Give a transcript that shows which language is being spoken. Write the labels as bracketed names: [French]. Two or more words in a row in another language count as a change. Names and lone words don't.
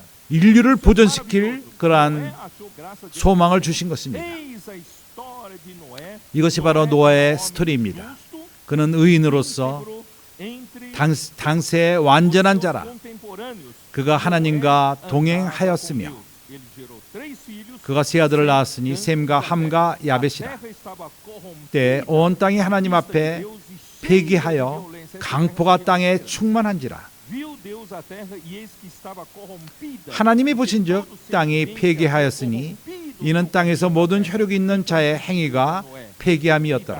[Korean] 인류를 보존시킬 [Portuguese] Noé [Korean] 그러한 [Portuguese] achou graça de [Korean] 소망을 주신 것입니다. [Portuguese] Eis a história de Noé. [Korean] 이것이 바로 [Portuguese] Noé [Korean] 노아의 [Portuguese] era um homem [Korean] 스토리입니다. [Portuguese] justo, [Korean] 그는 의인으로서 [Portuguese] íntegro entre [Korean] 당세의 완전한 [Portuguese] os seus [Korean] 자라. [Portuguese] contemporâneos. [Korean] 그가 하나님과 [Portuguese] Noé [Korean] 동행하였으며 [Portuguese] andava com Deus. Ele gerou 3 filhos. [Korean] 그가 세 아들을 낳았으니 셈과 함과 야벳이라. 때 온 땅이 하나님 앞에 폐기하여 강포가 땅에 충만한지라. 하나님이 보신즉 땅이 폐기하였으니 이는 땅에서 모든 혈육 있는 자의 행위가 폐기함이었더라.